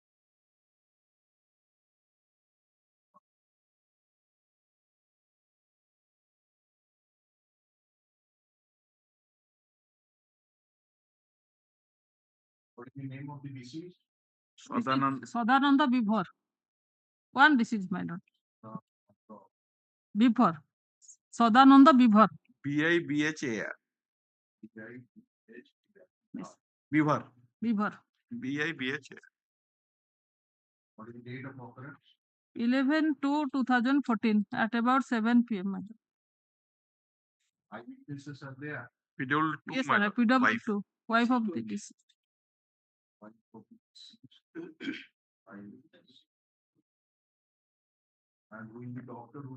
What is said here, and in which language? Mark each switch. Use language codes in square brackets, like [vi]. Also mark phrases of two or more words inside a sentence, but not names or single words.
[en] What is the name of the deceased? Sadananda Bibhor. One deceased, my lord. Bibhor. Sadananda Bibhor. BIBHAR. Yes. Bibhor. Bibhor. BIBHAR. What is the date of occurrence? 11/2/2014 at about 7 p.m. my lord. Eyewitnesses are there. PW2, Yes, my sir. lord. PW2. Wife of the deceased. And who is the doctor who